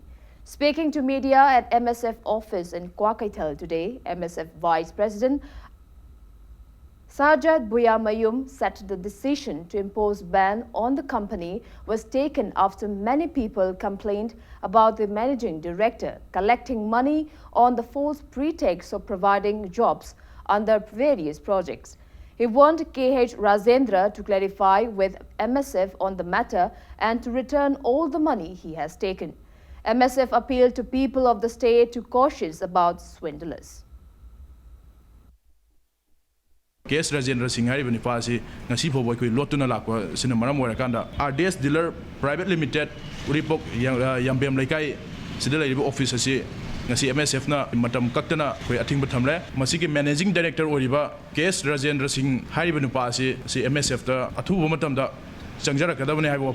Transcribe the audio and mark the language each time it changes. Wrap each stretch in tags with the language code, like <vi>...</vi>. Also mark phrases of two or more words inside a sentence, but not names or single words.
<en>Speaking to media at MSF office in Kwakaital today, MSF Vice President Sajad Buyamayum said the decision to impose ban on the company was taken after many people complained about the managing director collecting money on the false pretext of providing jobs under various projects. He warned KH Rajendra to clarify with MSF on the matter and to return all the money he has taken. MSF appealed to people of the state to cautious about swindlers.</en> <mni>KH Rajendra Singh hariba nipasi ngasi phobo koi lotuna lakwa sina maram oirakanda RDS Dealer Private Limited Uripok Yambem Laikai sida laiba office asi ngasi MSF na matam kaktana koi athingba thamle masigi managing director oriba KH Rajendra Singh hariba nipasi si MSF ta athuba matamda changjara kadabane haiba</mni>